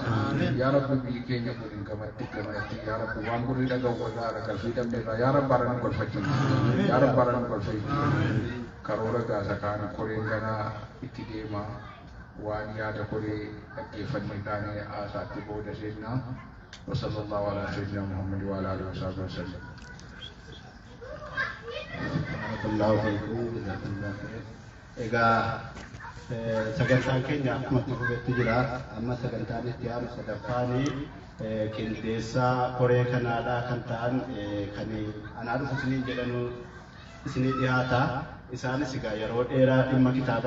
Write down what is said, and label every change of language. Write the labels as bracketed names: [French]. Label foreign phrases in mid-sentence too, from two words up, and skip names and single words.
[Oromo] Yaa rabbi biyyi keenya godhin gamatti yaa rabbi waan gurri dhaga'u walaa rakkasuu danda'eera. Yaa rabbi bara nu golfachiisa. Yaa rabbi bara nu golfachiisa. Karoora gaasa kaana koreen ganaa itti deema waan yaada koree dhaggeeffannee kaanee haasaatti booda seenna. [Arabic] وصلى الله على سيدنا محمد وعلى اله وصحبه وسلم. [Oromo] sagantaan keenya akkuma turuutti jira amma sagantaan itti aanu sadaffaanii qindeessaa koree kanaadhaa kan ta'an kan anaa dhufu isinii jedhanu isinii dhiyaata isaanis egaa yeroo dheeraa dhimma kitaaba